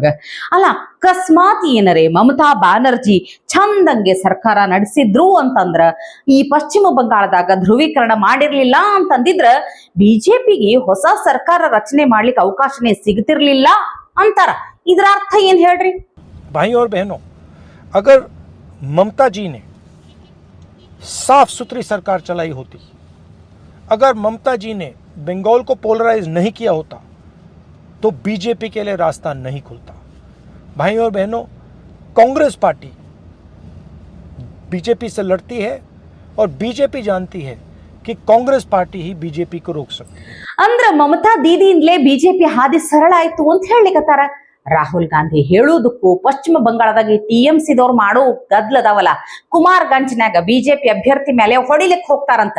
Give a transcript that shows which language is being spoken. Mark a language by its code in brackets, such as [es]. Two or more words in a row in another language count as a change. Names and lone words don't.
[kn] ಅಲ್ಲ, ಅಕಸ್ಮಾತ್ ಏನರೇ ಮಮತಾ ಬ್ಯಾನರ್ಜಿ ಚಂದಂಗೆ ಸರ್ಕಾರ ನಡೆಸಿದ್ರು ಅಂತಂದ್ರ, ಈ ಪಶ್ಚಿಮ ಬಂಗಾಳದಾಗ ಧ್ರುವೀಕರಣ ಮಾಡಿರ್ಲಿಲ್ಲ ಅಂತಂದಿದ್ರ ಬಿಜೆಪಿಗೆ ಹೊಸ ಸರ್ಕಾರ ರಚನೆ ಮಾಡ್ಲಿಕ್ಕೆ ಅವಕಾಶನೇ ಸಿಗ್ತಿರ್ಲಿಲ್ಲ ಅಂತಾರ. ಇದ್ರ ಅರ್ಥ ಏನ್ ಹೇಳ್ರಿ? [hi] भाई और बहनों, अगर ममता जी ने साफ सुथरी सरकार चलाई होती, अगर ममता जी ने बंगाल को पोलराइज नहीं किया होता, तो बीजेपी के लिए रास्ता नहीं खुलता। भाई और बहनों, कांग्रेस पार्टी बीजेपी से लड़ती है और बीजेपी जानती है कि कांग्रेस पार्टी ही बीजेपी को रोक सकती है। [kn] ಅಂದ್ರ ಮಮತಾ ದೀದಿಯಿಂದಲೇ ಬಿಜೆಪಿ ಹಾದಿ ಸರಳ ಆಯ್ತು ಅಂತ ಹೇಳಿಕತ್ತಾರ. ರಾಹುಲ್ ಗಾಂಧಿ ಹೇಳುವುದಕ್ಕೂ ಪಶ್ಚಿಮ ಬಂಗಾಳದಾಗ TMC ದವ್ರು ಮಾಡೋ ಗದ್ಲದಾವಲ್ಲ, ಕುಮಾರ್ ಗಂಜ್ನ್ಯಾಗ ಬಿಜೆಪಿ ಅಭ್ಯರ್ಥಿ ಮೇಲೆ ಹೊಡಿಲಿಕ್ಕೆ ಹೋಗ್ತಾರಂತ.